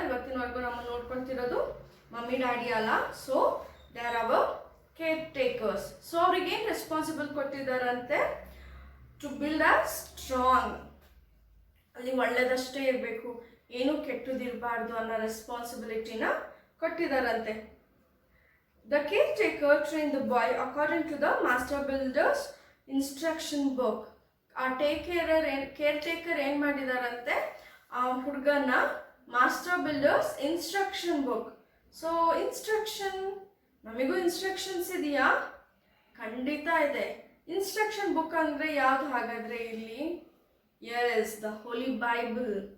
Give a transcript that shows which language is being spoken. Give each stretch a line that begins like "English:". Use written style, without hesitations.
Kannada: ಇವತ್ತಿನವರೆಗೂ ನಮ್ಮನ್ನು ನೋಡ್ಕೊತಿರೋದು mummy daddy ಅಲ್ಲ.
English: So they are our caretakers.
Kannada: So ಅವ್ರಿಗೇನು responsible ಕೊಟ್ಟಿದ್ದಾರಂತೆ?
English: to build a strong,
Kannada: ಅಲ್ಲಿ ಒಳ್ಳೇದಷ್ಟೇ ಇರಬೇಕು, ಏನೂ ಕೆಟ್ಟದಿರಬಾರ್ದು ಅನ್ನೋ ರೆಸ್ಪಾನ್ಸಿಬಿಲಿಟಿನ ಕೊಟ್ಟಿದ್ದಾರಂತೆ.
English: The caretaker trained the boy according to the master builder's instruction book.
Kannada: ಆ ಕೇರ್ ಏನು ಮಾಡಿದಾರಂತೆ, ಆ ಹುಡುಗನ master builders instruction book. So instruction, ನಮಗೂ ಇನ್ಸ್ಟ್ರಕ್ಷನ್ಸ್ ಇದೆಯಾ? ಖಂಡಿತ ಇದೆ. ಇನ್ಸ್ಟ್ರಕ್ಷನ್ ಬುಕ್ ಅಂದರೆ ಯಾವ್ದು ಹಾಗಾದರೆ ಇಲ್ಲಿ?
English: Yes, the holy Bible.